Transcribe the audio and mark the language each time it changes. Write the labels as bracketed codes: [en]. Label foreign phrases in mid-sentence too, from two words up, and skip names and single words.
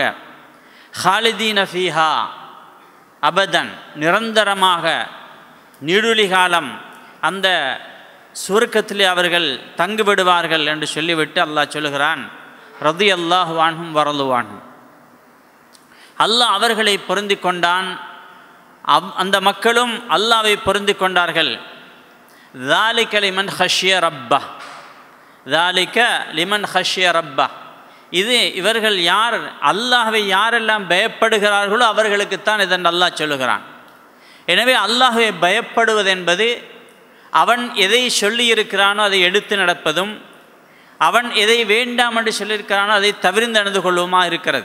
[ar] خالدين فيها أبدا, [ta] நிரந்தரமாக நீடுழி காலம் அந்த சுவர்க்கத்திலே அவர்கள் தங்குவிடுவார்கள் என்று சொல்லிவிட்டு அல்லாஹ் சொல்லுகிறான் [ar] رضي الله عنهم ورضوا عنه, [ta] அல்லாஹ் அவர்களை பொருந்தி கொண்டான், அந்த மக்களும் அல்லாஹ்வை பொருந்தி கொண்டார்கள். [ar] ذَلِكَ لِمَنْ خَشِيَ رَبَّهُ, ذَلِكَ لِمَنْ خَشِيَ رَبَّهُ, [ta] இது இவர்கள் யார் அல்லாஹ்வை யாரெல்லாம் பயப்படுகிறார்களோ அவர்களுக்குத்தான் இதன் அல்லாஹ் சொல்லுகிறான். எனவே அல்லாஹ்வை பயப்படுவது என்பது அவன் எதை சொல்லியிருக்கிறானோ அதை எடுத்து நடப்பதும், அவன் எதை வேண்டாம் என்று சொல்லியிருக்கிறானோ அதை தவிர்த்து நடந்து கொள்ளுமா இருக்கிறது.